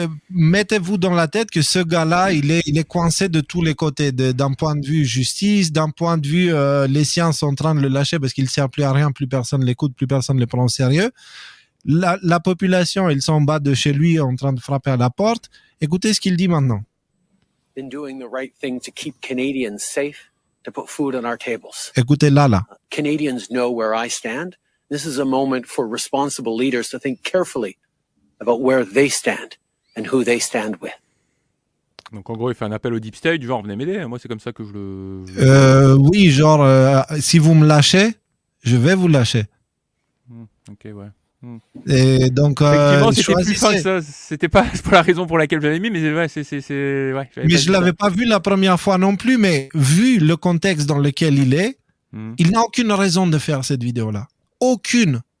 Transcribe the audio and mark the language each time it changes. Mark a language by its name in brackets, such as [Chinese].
[French] Mettez-vous dans la tête que ce gars-là, il est coincé de tous les côtés, d'un point de vue justice, d'un point de vue les sciences sont en train de le lâcher parce qu'il sert plus à rien, plus personne l'écoute, plus personne le prend au sérieux. La population, ils sont en bas de chez lui en train de frapper à la porte. Écoutez ce qu'il dit maintenant. [English] Been doing the right thing to keep Canadians safe, to put food on our tables. [French] Écoutez là. [English] Canadians know where I stand. This is a moment for responsible leaders to think carefully about where they stand and who they stand with. [French] Donc en gros, il fait un appel au deep state, du genre venez m'aider. Moi, c'est comme ça que je le. Oui, genre si vous me lâchez, je vais vous lâcher. Ok, ouais. Et donc, effectivement, c'était plus fin que ça. C'était pas pour la raison pour laquelle j'avais mis, mais ouais, mais je l'avais pas vu la première fois non plus, mais vu le contexte dans lequel il est, il n'a aucune raison de faire cette vidéo-là. Aucune.